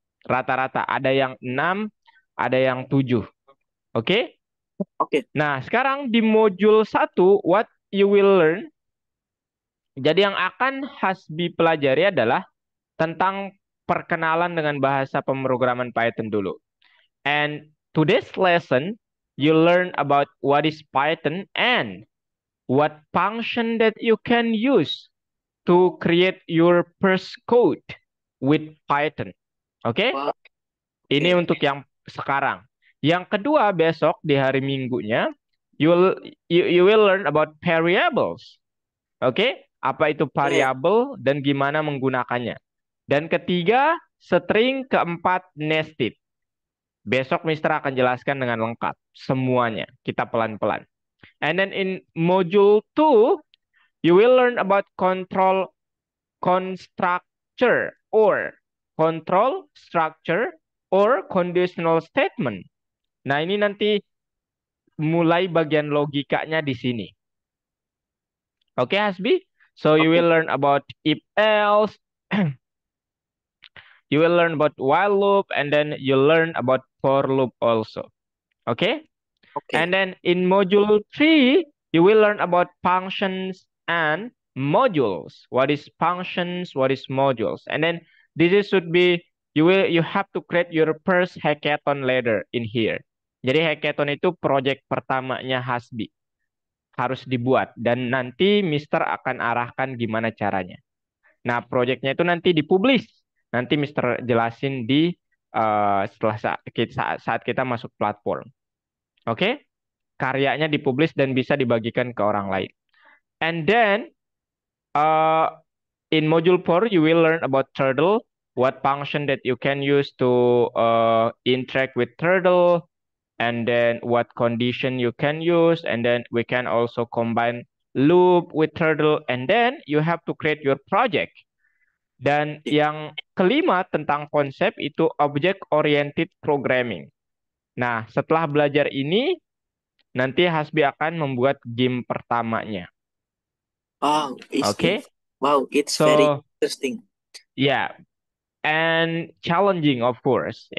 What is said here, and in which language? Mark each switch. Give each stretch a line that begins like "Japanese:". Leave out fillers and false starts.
Indonesian: Rata-rata ada yang 6, ada yang 7. Oke?
English: okay,
Indonesian: Nah, sekarang di modul 1
English: what you will learn.
Indonesian: Jadi yang akan Hasbi pelajari adalah tentang perkenalan dengan bahasa pemrograman Python dulu.
English: And today's lesson you learn about what is Python and what function that you can use to create your first code. with Python. Oke? Wow.
Indonesian: Ini Oke. untuk yang sekarang. Yang kedua, besok di hari Minggunya,
English: you will you will learn about variables.
Indonesian: Oke? Apa itu Oke. variabel dan gimana menggunakannya. Dan ketiga, string, keempat, nested. Besok Mister akan jelaskan dengan lengkap semuanya. Kita pelan-pelan.
English: And then in module 2, you will learn about control constructor or control structure or conditional statement.
Indonesian: Nah, ini nanti mulai bagian logikanya di sini. Oke, Hasbi?
English: So you
Indonesian: Oke.
English: will learn about if else, you will learn about while loop, and then you learn about for loop also. Okay?
Indonesian: Oke.
English: And then in module 3, you will learn about functions and modules. What is functions? What is modules? And then should be you have to create your first hackathon later in here.
Indonesian: Jadi hackathon itu project pertamanya Hasbi. Harus dibuat dan nanti Mister akan arahkan gimana caranya. Nah, projectnya itu nanti dipublish. Nanti Mister jelasin di setelah saat kita masuk platform. Oke? Karyanya dipublish dan bisa dibagikan ke orang lain.
English: And then uh, in module 4 you will learn about Turtle, what function that you can use to interact with Turtle, and then what condition you can use, and then we can also combine loop with Turtle, and then you have to create your project.
Indonesian: Dan yang kelima tentang konsep itu object oriented programming. Nah, setelah belajar ini nanti Hasbi akan membuat game pertamanya. Wow, Oke?
English: wow, it's very So, interesting. yeah, and challenging of course, ya.